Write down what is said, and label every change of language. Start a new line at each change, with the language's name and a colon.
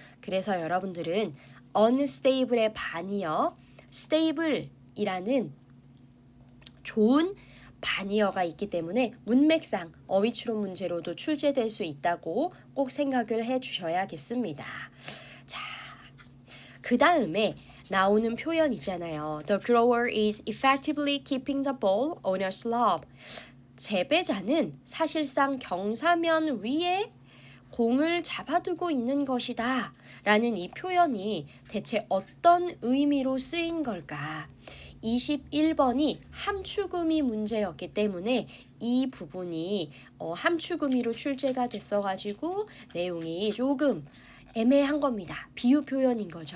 Korean: 그래서 여러분들은 unstable의 반의어 stable이라는 좋은 반의어가 있기 때문에 문맥상 어휘 추론 문제로도 출제될 수 있다고 꼭 생각을 해 주셔야겠습니다. 자, 그 다음에 나오는 표현 있잖아요.
English: The grower is effectively keeping the ball on a slope.
Korean: 재배자는 사실상 경사면 위에 공을 잡아두고 있는 것이다 라는 이 표현이 대체 어떤 의미로 쓰인 걸까? 21번이 함축의미 문제였기 때문에 이 부분이 함축의미로 출제가 됐어가지고 내용이 조금 애매한 겁니다. 비유 표현인 거죠.